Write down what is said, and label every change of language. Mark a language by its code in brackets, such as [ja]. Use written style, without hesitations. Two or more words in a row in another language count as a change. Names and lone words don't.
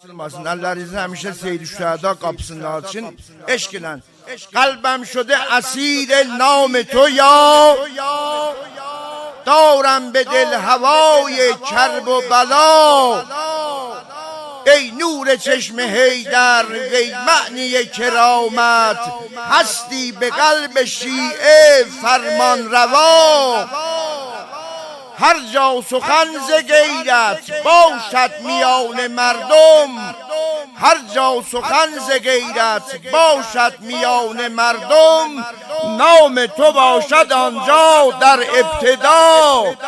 [az] bağışlatılmasın. Ellerinizin həmişə Seyid-i Şühəda qapısını açın. Eşq ilə. [fa] قلبم شده اسیر نام تو یا دارم به دل هوای کرب و بلا ای نور چشم حیدر وی معنی کرامت هستی به قلب شیعه فرمان روا هر جا سخن ز غیرت باشد میان مردم هر جا سخن ز غیرت باشد میان مردم نام تو باشد آنجا در ابتدا